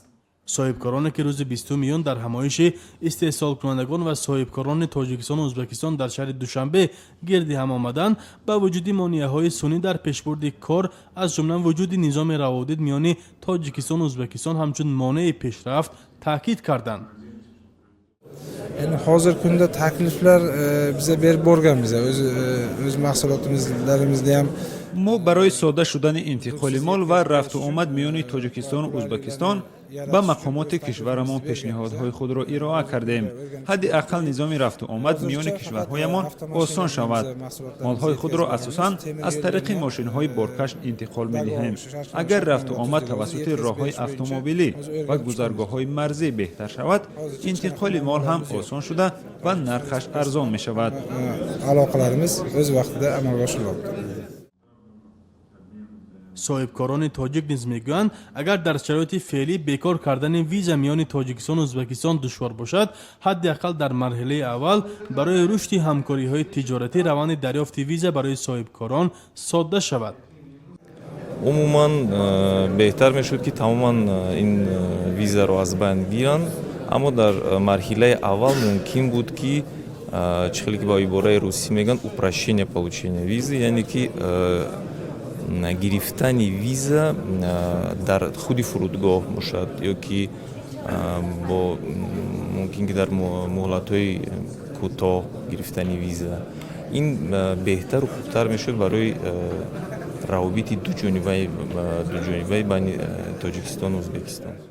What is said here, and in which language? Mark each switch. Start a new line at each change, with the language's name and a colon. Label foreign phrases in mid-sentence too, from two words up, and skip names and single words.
Persian: صاحبکارانی که روز 20 میلیون در همایش استحصال کنندگان و صاحبکاران تاجیکستان و ازبکستان در شهر دوشنبه گرد هم آمدند با وجود مانع‌های سنی در پیشبرد کار از جمله وجود نظام روابط میان تاجیکستان و ازبکستان همچون مانع پیشرفت تاکید کردند.
Uzbek: Yani hozir kunda takliflar biza berib borgan biza o'z mahsulotlarimizda ham
Persian: ما برای ساده شدن انتقال مال و رفت و آمد میان تاجیکستان و ازبکستان به مقامات کشورمان پیشنهادهای خود را ارائه کردیم. حداقل نظام رفت و آمد میان کشورهایمان آسان شود. مالهای خود را اساساً از طریق ماشین‌های بارکش انتقال می‌دهیم. اگر رفت و آمد توسط راه‌های اتومبیلی و گذرگاه‌های مرزی بهتر شود، انتقال مال هم آسان شده و نرخش ارزان می‌شود.
Uzbek: aloqalarimiz o'z vaqtida amalga oshiriladi.
Persian: صاحبکاران تاجیک نیز میگویند اگر در شرایط فعلی بیکار کردن ویزا میان تاجیکستان و ازبکستان دشوار باشد، حداقل در مرحله اول برای رشد همکاری‌های تجارتی روند دریافت ویزا برای صاحبکاران ساده شود. عموما بهتر میشد که تماما این ویزا رو از بین گیرن، اما در مرحله اول ممکن بود که چخلی که با عباره روسی میگن
Russian: упрощение получения визы،
Persian: یعنی که گرفتن ویزا در خود فرودگاه باشد یا که با ممکن که در مهلت‌های کوتاه گرفتن ویزا، این بهتر و خوبتر میشد برای روابط دو جانبه بین تاجیکستان و ازبکستان.